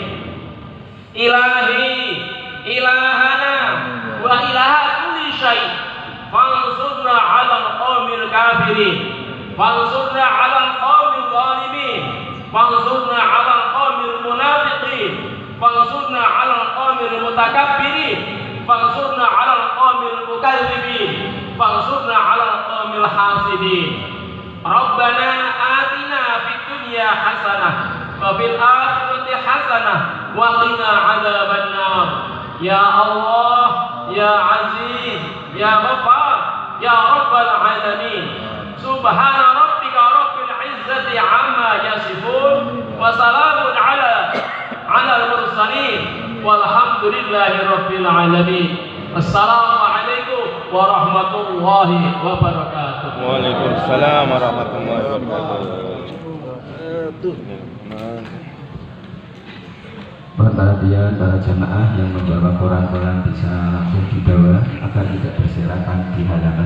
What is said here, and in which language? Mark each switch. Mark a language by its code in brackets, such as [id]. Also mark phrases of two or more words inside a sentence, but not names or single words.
[ar] إلهي إلهنا وإله كل شيء فانصرنا على القوم الكافرين فانصرنا على القوم الظالمين فانصرنا على القوم المنافقين فانصرنا على القوم المتكبرين فانصرنا على القوم المكذبين فانصرنا على القوم الحاسدين. ربنا آتنا في الدنيا حسنة وفي الآخرة حسنة وقنا عذاب النار. يا الله، يا عزيز، يا غفار، يا رب العالمين. سبحان ربك رب العزة عما يصفون وسلام على المرسلين والحمد لله رب العالمين. السلام عليكم ورحمة الله وبركاته. وعليكم السلام ورحمة الله وبركاته. [id] Perhatian para jamaah yang membawa koran-koran bisa langsung dibawa agar tidak berserakan di halaman.